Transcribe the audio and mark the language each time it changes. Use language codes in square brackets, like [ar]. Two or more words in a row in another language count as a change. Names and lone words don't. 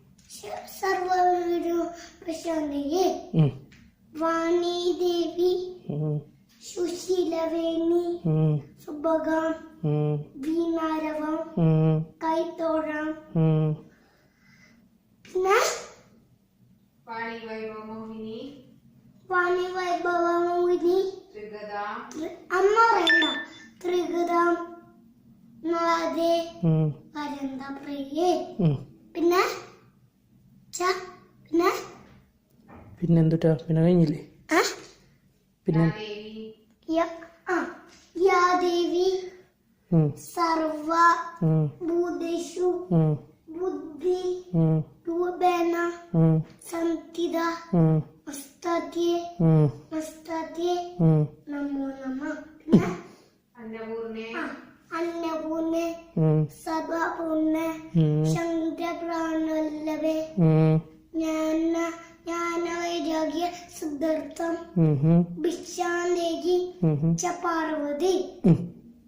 [sa] वाणी देवी सुशीलवेणी सुभगां वीणारवं कैतोरां वाणी वैभव मोहिनी त्रिगदां നാദേ പരന്ത പ്രിയേ [ml] പിന്നെന്തുട്ടാ പിന്നെ കഴിഞ്ഞില്ലേ പിന്നെ [sa] യാ ദേവി സർവ ഭൂതേഷു ബുദ്ധി രൂപേണ സംസ്ഥിത മസ്തേ നമോ നമഃ अन्नपूर्णे सर्वपूर्णे शंकरप्राणवल्लभे ज्ञानवैराग्य सिद्धार्थं भिक्षां देहि च पार्वती